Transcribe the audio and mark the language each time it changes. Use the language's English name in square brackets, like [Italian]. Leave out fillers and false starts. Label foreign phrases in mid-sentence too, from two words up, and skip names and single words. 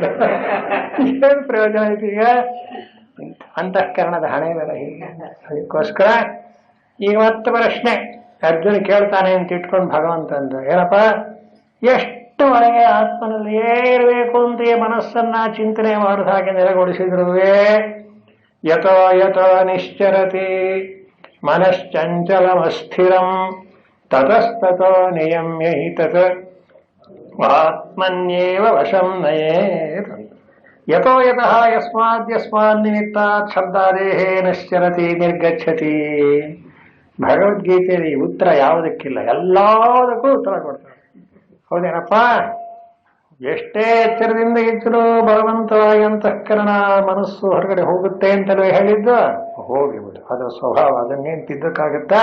[Kannada] ಏನು ಪ್ರಯೋಜನ ಐತಿ? ಈಗ ಅಂತಃಕರಣದ ಹಣೆ ಬೇರೆ ಹೀಗೆ. ಅದಕ್ಕೋಸ್ಕರ ಈಗ ಮತ್ತೆ ಪ್ರಶ್ನೆ ಅರ್ಜುನ ಕೇಳ್ತಾನೆ ಅಂತ ಇಟ್ಕೊಂಡು ಭಗವಂತ ಅಂದ್ರು, ಏನಪ್ಪ ಎಷ್ಟು ಒಳಗೆ ಆತ್ಮನಲ್ಲಿಯೇ ಇರಬೇಕು ಅಂತ ಮನಸ್ಸನ್ನ ಚಿಂತನೆ ಮಾಡಿದ ಹಾಗೆ ನೆಲೆಗೊಳಿಸಿದ್ರುವೆ [Sanskrit] ಯಥೋ ಯಥೋ ನಿಶ್ಚರತಿ ಮನಶ್ಚಂಚಲಮಸ್ಥಿರಂ ತತಸ್ತತೋ ನಿಯಮ್ಯ ಹಿ ತತ್ ಆತ್ಮನ್ಯೇವ ವಶಂ ನಯೇತ್. ಯಥೋ ಯತಃ ಯಸ್ಮಾದ್ ನಿಮಿತ್ತಾತ್ ಶಬ್ದಾದೇಹೇ ನಶ್ಚರತಿ ನಿರ್ಗಚ್ಚತಿ. [Kannada] ಭಗವದ್ಗೀತೆಯಲ್ಲಿ ಉತ್ತರ ಯಾವುದಕ್ಕಿಲ್ಲ, ಎಲ್ಲದಕ್ಕೂ ಉತ್ತರ ಕೊಡ್ತಾರೆ. ಹೌದೇನಪ್ಪ? ಎಷ್ಟೇ ಎಚ್ಚರದಿಂದ ಇದ್ದರೂ ಬಲವಂತವಾಗಿ ಅಂತಃಕರಣ ಮನಸ್ಸು ಹೊರಗಡೆ ಹೋಗುತ್ತೆ ಅಂತಲೇ ಹೇಳಿದ್ದು, ಹೋಗಿಬಿಡು, ಅದು ಸ್ವಭಾವ, ಅದನ್ನೇನು ತಿದ್ದಕ್ಕಾಗತ್ತಾ?